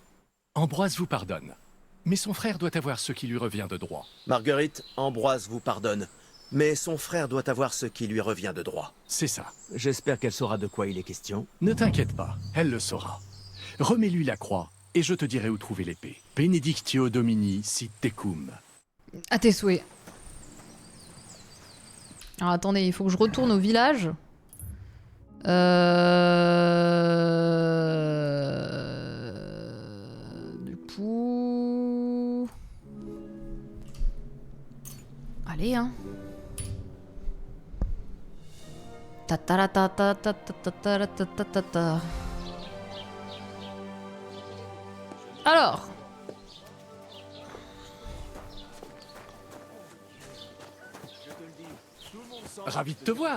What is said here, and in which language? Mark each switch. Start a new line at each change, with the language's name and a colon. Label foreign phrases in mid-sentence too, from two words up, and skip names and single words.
French: Ambroise vous pardonne. Mais son frère doit avoir ce qui lui revient de droit. Marguerite, Ambroise vous pardonne. Mais son frère doit avoir ce qui lui revient de droit. C'est ça. J'espère qu'elle saura de quoi il est question. Ne t'inquiète pas, elle le saura. Remets-lui la croix et je te dirai où trouver l'épée.
Latin: Benedictio Domini sit tecum.
French: À tes souhaits. Alors attendez, il faut que je retourne au village. Du coup... Allez, hein. Ta-ta-ra-ta-ta-ta-ta-ta-ta-ta-ta-ta. Alors... Ravi de te voir.